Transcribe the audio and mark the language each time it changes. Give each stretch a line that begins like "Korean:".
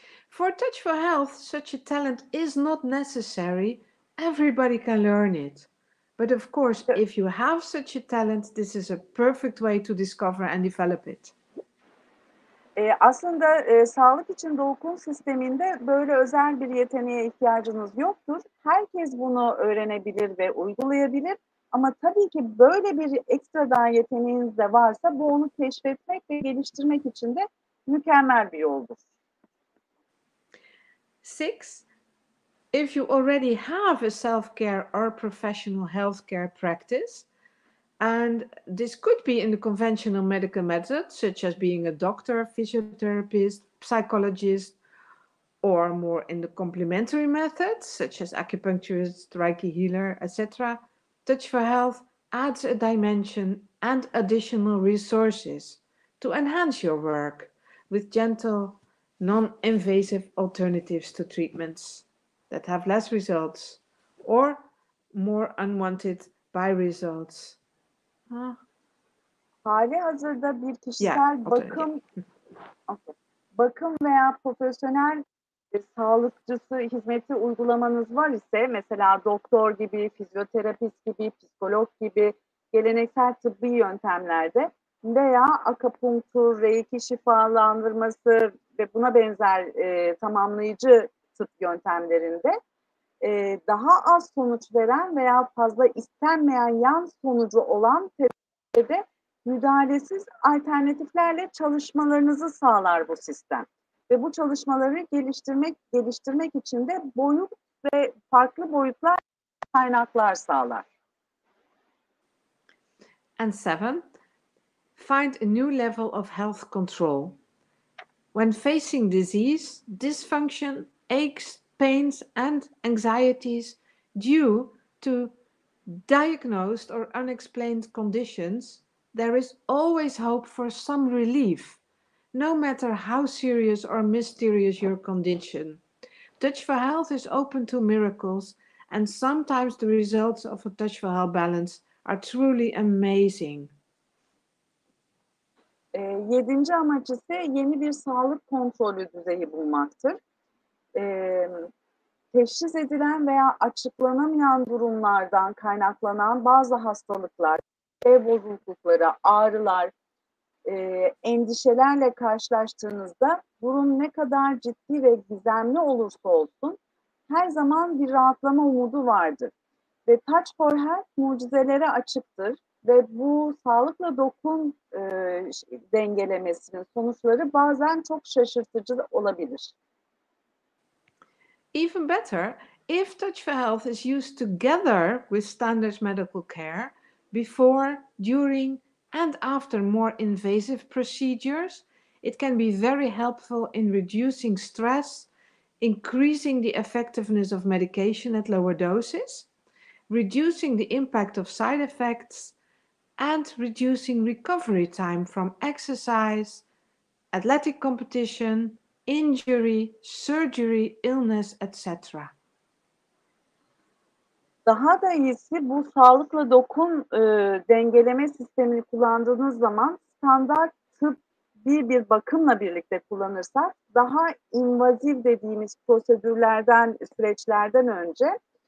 English: For Touch for Health, such a talent is not necessary. Everybody can learn it. But of course, if you have such a talent, this is a perfect way to discover and develop it.
Turkish: Aslında sağlık için dokun sisteminde böyle özel bir yeteneğe ihtiyacınız yoktur. Herkes bunu öğrenebilir ve uygulayabilir. Ama tabii ki böyle bir ekstradan yeteneğiniz de varsa bu onu keşfetmek ve geliştirmek için de mükemmel bir yoldur. 6.
English: If you already have a self-care or professional healthcare practice, and this could be in the conventional medical methods, such as being a doctor, physiotherapist, psychologist, or more in the complementary methods, such as acupuncturist, Reiki healer, etc., Touch for Health adds a dimension and additional resources to enhance your work with gentle, non-invasive alternatives to treatments that have less results or more unwanted by results.
Turkish: Hali hazırda bir kişisel bakım veya profesyonel sağlıkçısı hizmeti uygulamanız var ise, mesela doktor gibi, fizyoterapist gibi, psikolog gibi geleneksel tıbbi yöntemlerde veya akupunktur, reiki şifalandırması ve buna benzer tamamlayıcı tıp yöntemlerinde daha az sonuç veren veya fazla istenmeyen yan sonucu olan tedavide müdahalesiz alternatiflerle çalışmalarınızı sağlar bu sistem. Ve bu çalışmaları geliştirmek için de boyut ve farklı boyutlar, kaynaklar sağlar.
English: And 7. Find a new level of health control. When facing disease, dysfunction, aches, pains, and anxieties due to diagnosed or unexplained conditions, there is always hope for some relief, no matter how serious or mysterious your condition. Touch for Health is open to miracles, and sometimes the results of a Touch for Health balance are truly amazing.
Turkish: Yedinci amaç ise yeni bir sağlık kontrolü düzeyi bulmaktır. Teşhis edilen veya açıklanamayan durumlardan kaynaklanan bazı hastalıklar, bozuklukları, ağrılar, endişelerle karşılaştığınızda durum ne kadar ciddi ve gizemli olursa olsun her zaman bir rahatlama umudu vardır. Ve Touch for Health mucizelere açıktır ve bu sağlıkla dokun dengelemesinin sonuçları bazen çok şaşırtıcı olabilir.
English: Even better, if Touch for Health is used together with standard medical care, before, during, and after more invasive procedures, it can be very helpful in reducing stress, increasing the effectiveness of medication at lower doses, reducing the impact of side effects, and reducing recovery time from exercise, athletic competition, injury, surgery, illness, etc.
Turkish: Daha da iyisi bu sağlıkla dokun dengeleme sistemini kullandığınız zaman standart tıbbi bir bakımla birlikte kullanırsak daha invaziv dediğimiz prosedürlerden, süreçlerden önce